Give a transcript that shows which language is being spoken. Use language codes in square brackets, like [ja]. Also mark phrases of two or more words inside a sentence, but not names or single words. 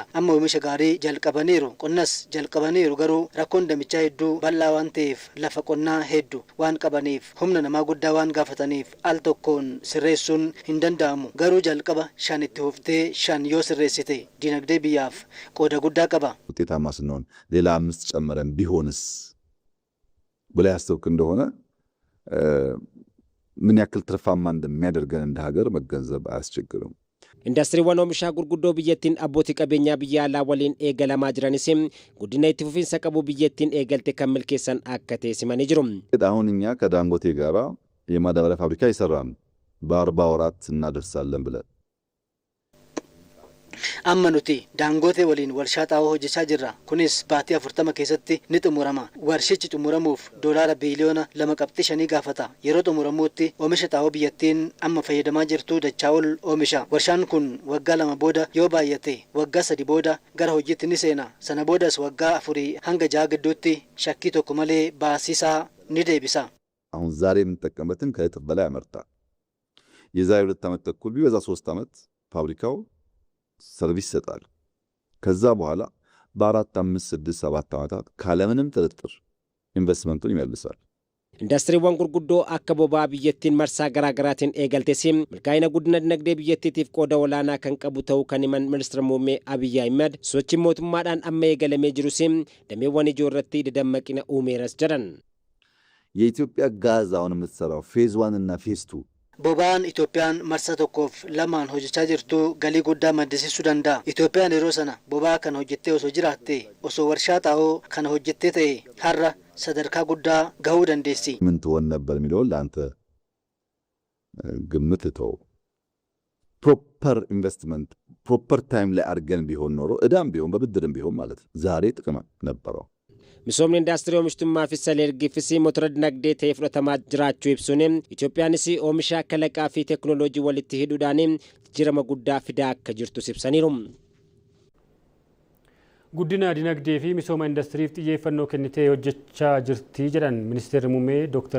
[om] Amma oomisha gaarii jalqabaniiru. Qonnas jalqabaniiru garuu rakkoon damichaa hedduu bal'aa waan ta'eef lafa qonnaa hedduu waan qabaniif humna namaa guddaa waan gaafataniif al tokkoon sirreessuun hin danda'amu. Garuu jalqaba 5 itti huftee 5 yoo sirreessite dinagdee biyyaaf qooda guddaa qaba. [am] ውጤታማ ስንሆን ሌላ 5 ጨምረን ቢሆንስ ብላ ያስተውክ እንደሆነ ምን ያክል ትርፋማ እንደሚያደርገን እንደ ሀገር መገንዘብ አያስቸግርም። [om] Indastiriiwwan oomishaa gurguddoo biyyattiin abbootii qabeenyaa biyya alaa waliin eegalamaa jiranis guddina itti fufiinsa qabu biyyattiin eegalte kan milkeessan akka teessimanii jiru. [am] አሁን እኛ ከዳንጎቴ ጋራ የማዳበሪያ ፋብሪካ ይሰራን በ40 ወራት እናደርሳለን ብለን [om] amma nuti Dangote waliin warshaa xaa'oo hojjechaa jirra. Kunis baatii 40 keessatti ni xumurama. Warshichi xumuramuuf doolaara biliyoona 2.5 gaafata. Yeroo xumuramuutti oomisha xaa'oo biyyattiin amma fayyadamaa jirtu dachaa ol oomisha. Warshaan kun waggaa 2 booda yoo baay'ate waggaa 3 booda gara hojiitti ni seena. Sana boodas waggaa 4 hanga 6 gidduutti shakkii tokko malee baasisaa ni deebisa. [am] አሁን ዛሬ የምንጠቀምበትን ከእጥፍ በላይ ያመርታል። የዛሬ 2 ዓመት ተኩል ቢበዛ 3 ዓመት ፋብሪካው ሰርቪስ ይሰጣል። ከዛ በኋላ በ4 5 6 7 ዓመታት ካለምንም ጥርጥር ኢንቨስትመንቱን ይመልሳል። [om] Indastiriiwwan gurguddoo akka bobaa biyyattiin marsaa garaagaraatiin eegaltesim milkaa'ina guddina dinagdee biyyattiitiif qooda olaanaa kan qabu ta'uu kan himan ministeera muummee Abiy Ahmed sochii mootummaadhaan amma eegalamee jirusim dameewwan ijoo irratti dadammaqina uumeeras jedhan. [am] የኢትዮጵያ ጋዝ አሁን የምትሰራው ፌዝ 1 እና ፌዝ 2 [om] Bobaan Itoophiyaan marsa tokkoof lamaan hojjechaa jirtu galii guddaa maddisiisuu danda'a. Itoophiyaan yeroo sana bobaa kana hojjettee osoo jiraatte osoo warshaa xaa'oo kana hojjettee ta'e har'a sadarkaa guddaa gahuu dandeessi. [am] ምን ትሆን ነበር የሚለውን ለአንተ ግምት ተው። [en] proper investment proper time [am] ላይ አድርገን ቢሆን ኖሮ እዳም ቢሆን በብድርም ቢሆን ማለት ዛሬ ጥቅም ነበረው። [om] Misoomni indaastirii oomishtummaa fi saleergii fi motora dinagdee ta'ee fudhatamaa jiraachuu ibsuun Itoophiyaanis oomisha kalaqaa fi teekinooloojii walitti hidhuudhaan jijjiirama guddaa fidaa akka jirtu ibsaniiru. Guddina dinagdee fi misooma indaastiriif xiyyeeffannoo kennitee hojjechaa jirti jedhan ministeerri muummee Dr.